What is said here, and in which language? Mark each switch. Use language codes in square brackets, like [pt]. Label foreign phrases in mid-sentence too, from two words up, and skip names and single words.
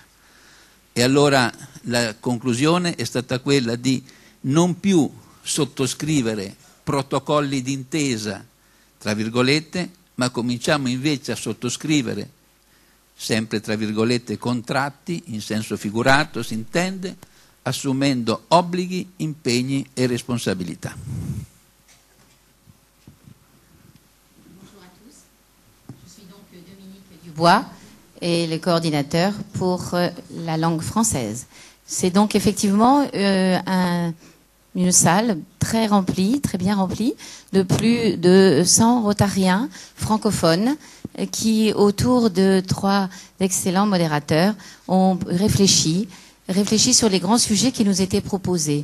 [it] E allora la conclusione è stata quella di non più sottoscrivere protocolli d'intesa, tra virgolette, ma cominciamo invece a sottoscrivere, sempre tra virgolette, contratti, in senso figurato si intende, assumendo obblighi, impegni e responsabilità. [fr] Bois et le coordinateur pour la langue française. C'est donc effectivement une salle très remplie, très bien remplie, de plus de 100 rotariens francophones qui, autour de 3 excellents modérateurs, ont réfléchi sur les grands sujets qui nous étaient proposés.